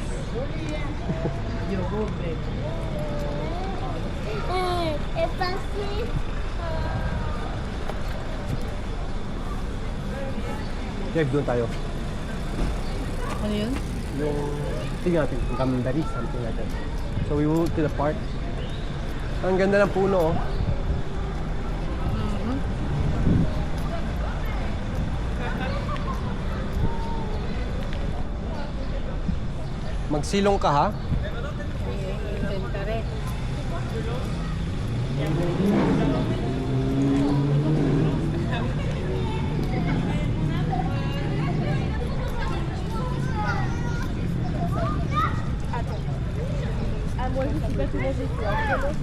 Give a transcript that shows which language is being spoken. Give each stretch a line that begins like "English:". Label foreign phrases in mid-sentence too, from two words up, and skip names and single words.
English: Yogurt.
Portuguese: É fácil.
Filipino: Drive doon tayo. Ano yun? Yung, tingnan natin,
English: Gandari, something like that. So we moved to the park.
Filipino: Ang ganda ng puno, oh. Magsilong ka, ha?
Italian: Inventare.
French: Ah, moi, je sais pas comment j'ai fait.